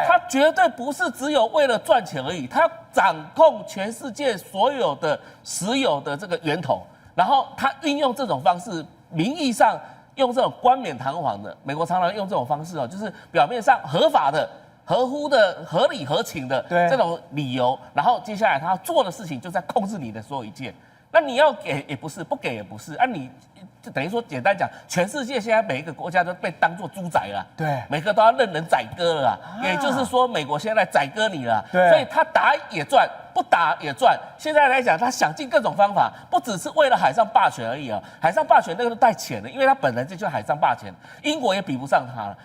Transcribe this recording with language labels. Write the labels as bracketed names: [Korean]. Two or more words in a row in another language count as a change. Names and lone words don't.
[Chinese] 他絕對不是只有為了賺錢而已，他要掌控全世界所有的石油的這個源頭，然後他運用這種方式，名義上用這種冠冕堂皇的，美國常常用這種方式哦，就是表面上合法的、合乎的、合理合情的這種理由，然後接下來他要做的事情就在控制你的所有一切。那你要給也不是，不給也不是，你就等於說簡單講，全世界現在每一個國家都被當作豬仔了，對，每個都要任人宰割了啊，也就是說美國現在宰割你了，對，所以他打也賺，不打也賺。現在來講，他想盡各種方法，不只是為了海上霸權而已啊，海上霸權那個都帶錢的，因為他本來這就是海上霸權，英國也比不上他了。